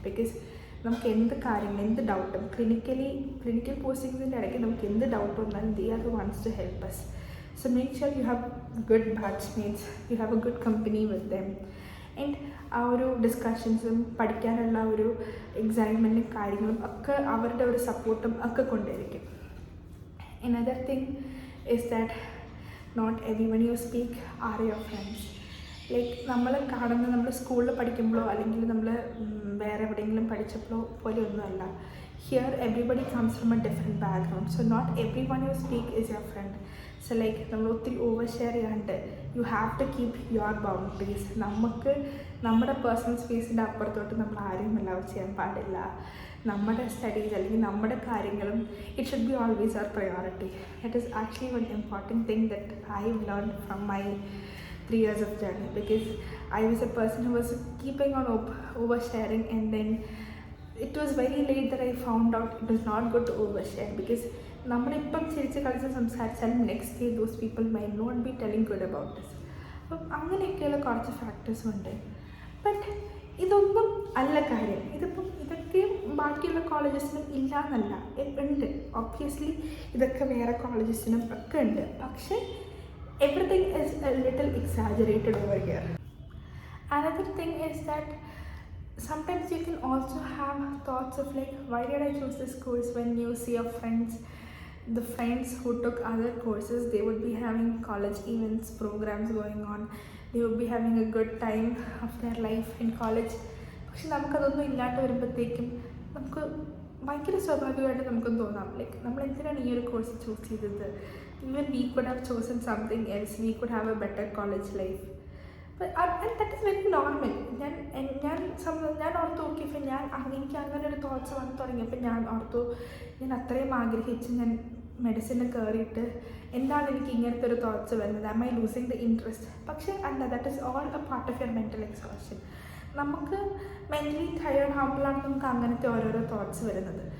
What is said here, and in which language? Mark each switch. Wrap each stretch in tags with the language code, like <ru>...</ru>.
<ml>Because നമുക്ക് എന്ത് കാര്യങ്ങൾ, എന്ത് ഡൗട്ടും, ക്ലിനിക്കൽ പോസ്റ്റിങ്സിൻ്റെ ഇടയ്ക്ക് നമുക്ക് എന്ത് ഡൗട്ട് വന്നാലും</ml> <en>They are the ones to help us. So make sure you have good batchmates, you have a good company with them.</en> <ml>And ആ ഒരു ഡിസ്കഷൻസും പഠിക്കാനുള്ള ഒരു എക്സൈറ്റ്മെൻറ്റും കാര്യങ്ങളും ഒക്കെ അവരുടെ ഒരു സപ്പോർട്ടും ഒക്കെ കൊണ്ടായിരിക്കും.</ml> <en>Another thing is that not everyone you speak are your friends.</en> <ml>Like നമ്മൾ കാണുന്ന, നമ്മൾ സ്കൂളിൽ പഠിക്കുമ്പോഴോ അല്ലെങ്കിൽ നമ്മൾ വേറെ എവിടെയെങ്കിലും പഠിച്ചപ്പോഴോ പോലെ ഒന്നുമല്ല.</ml> <en>Here everybody comes from a different background. So not every one you speak is your friend. So like</en> <ml>നമ്മൾ ഒത്തിരി ഓവർ ഷെയർ ചെയ്യാണ്ട്</ml> <en>You have to keep your boundaries.</en> <ml>നമുക്ക് നമ്മുടെ പേഴ്സണൽ സ്പേസിൻ്റെ അപ്പുറത്തോട്ട് നമ്മൾ ആരെയും അലൗ ചെയ്യാൻ പാടില്ല. നമ്മുടെ സ്റ്റഡീസ് അല്ലെങ്കിൽ നമ്മുടെ കാര്യങ്ങളും</ml> <en>It should be always our priority. It is actually one important thing that I have learn from my 3 years of journey, because I was a person who was keeping on oversharing, and then it was very late that I found out it was not good to overshare, because</en> <ml>നമ്മളിപ്പം ചിരിച്ച് കളിച്ച് സംസാരിച്ചാലും</ml> <en>Next day those people may not be telling good about this.</en> <ml>അപ്പം അങ്ങനെയൊക്കെയുള്ള കുറച്ച് ഫാക്ടേഴ്സും ഉണ്ട്. But ഇതൊന്നും അല്ല കാര്യം. ഇതൊക്കെ ബാക്കിയുള്ള കോളേജസിനും ഇല്ല എന്നല്ല, ഉണ്ട്. ഒബ്വിയസ്ലി ഇതൊക്കെ വേറെ കോളേജസിനും ഒക്കെ ഉണ്ട്.</ml> <en>പക്ഷേ everything is a little exaggerated over here. Another thing is that sometimes you can also have thoughts of like, why did I choose this course? When you see your friends, the friends who took other courses, they would be having college events, programs going on, they would be having a good time of their life in college.</en> <ml>പക്ഷെ നമുക്കതൊന്നും ഇല്ലാണ്ട് വരുമ്പോഴത്തേക്കും നമുക്ക് ഭയങ്കര സ്വാഭാവികമായിട്ട് നമുക്കും തോന്നാം, like നമ്മൾ എന്തിനാണ് ഈ ഒരു കോഴ്സ് ചൂസ് ചെയ്തത്?</ml> <en>Even we could have chosen something else. We could have a better college life. But and that is very normal.</en> <ml>ഞാൻ ഓർത്തു നോക്കിയപ്പോൾ എനിക്ക് അങ്ങനെ ഒരു തോട്ട്സ് വന്നു തുടങ്ങിയപ്പോൾ ഞാൻ ഓർത്തു, ഞാൻ അത്രയും ആഗ്രഹിച്ച് ഞാൻ മെഡിസിന് കയറിയിട്ട് എന്താണ് എനിക്ക് ഇങ്ങനത്തെ ഒരു തോട്ട്സ് വരുന്നത്?</ml> <en>Am I losing the interest?</en> <ml>പക്ഷേ അല്ല,</ml> <en>That is all a part of your mental exhaustion.</en> <ml>നമുക്ക് മെൻ്റലി ടയേർഡ് ആകുമ്പോഴാണ് നമുക്ക് അങ്ങനത്തെ ഓരോരോ തോട്ട്സ് വരുന്നത്.</ml>